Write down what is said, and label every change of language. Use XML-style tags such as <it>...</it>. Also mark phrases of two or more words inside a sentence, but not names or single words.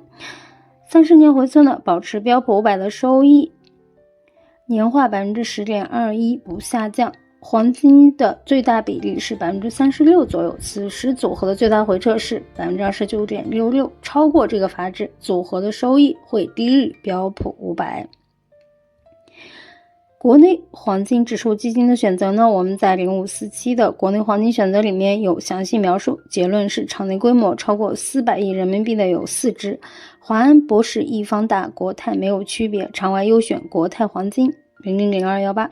<zh>30 年回測呢，保持標普500的收益，年化 10.21%， 不下降。黄金的最大比例是 36% 左右，此时組合的最大回撤是 29.66%， 超過這個阀值，組合的收益會低於標普500。國內黃金指數基金的選擇呢，我們在0547的國內黃金選擇裡面有詳細描述，結論是場內規模超過400億人民幣的有4隻，華安、博時、易方達、國泰沒有區別，場外優選國泰黃金000218。</zh>